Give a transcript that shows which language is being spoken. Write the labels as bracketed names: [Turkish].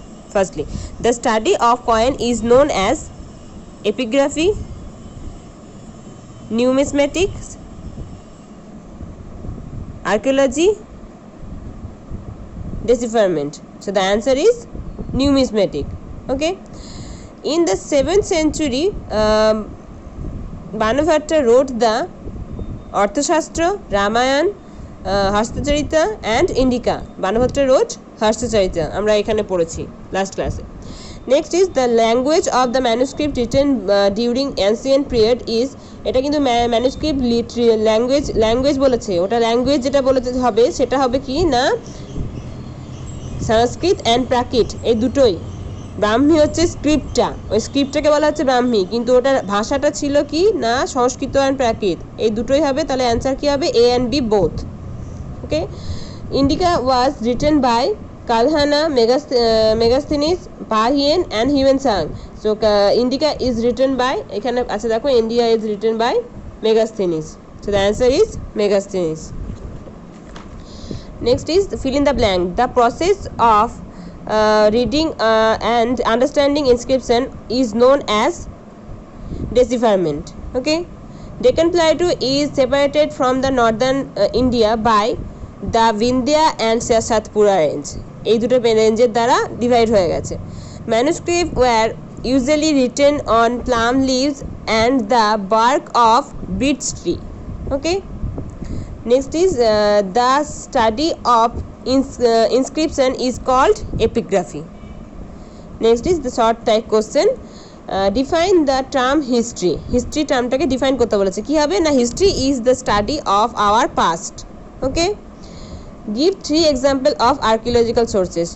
[English] Firstly, the study of coin is known as epigraphy, numismatics, archaeology, decipherment. So the answer is numismatic. Okay, in the 7th century Banabhatta wrote the Arthashastra, Ramayana, Hastacharita and Indica. Banabhatta wrote Hastacharita, [Bangla] আমরা এখানে পড়েছি last ক্লাসে। [English] next is the language of the manuscript written during ancient period is, [Bangla] এটা কিন্তু manuscript language বলেছে, ওটা language যেটা বলতে হবে সেটা হবে কি না, সংস্কৃত অ্যান্ড প্রাকৃত, এই দুটোই। ব্রাহ্মী হচ্ছে স্ক্রিপ্টটা, ওই স্ক্রিপ্টটাকে বলা হচ্ছে ব্রাহ্মী, কিন্তু ওটার ভাষাটা ছিল কি না সংস্কৃত অ্যান্ড প্রাকৃত, এই দুটোই হবে। তাহলে [English] answer [Bangla] কি হবে, [English] A and B both. Okay, Indica was written by Kalhana, Megasthenes, Fahien and Hiuen Tsang. So Indica is written by, [Bangla] এখানে আচ্ছা দেখো, [English] India is written by Megasthenes. So the answer is Megasthenes. Next is fill in the blank. The process of reading and understanding inscription is known as decipherment. Okay, Deccan Plateau is separated from the northern India by the Vindhya and Satpura range. [Bangla] এই দুটো রেঞ্জের দ্বারা divide হয়ে গেছে। [English] Manuscripts were usually written on palm leaves and the bark of beech tree. Okay, next is the study of inscription is called epigraphy. Next is the short type question. Define the term history. [Bangla] History টার্মটাকে define করতে বলেছে, কি হবে না, [English] History is the study of our past. Okay, give 3 example of archaeological sources.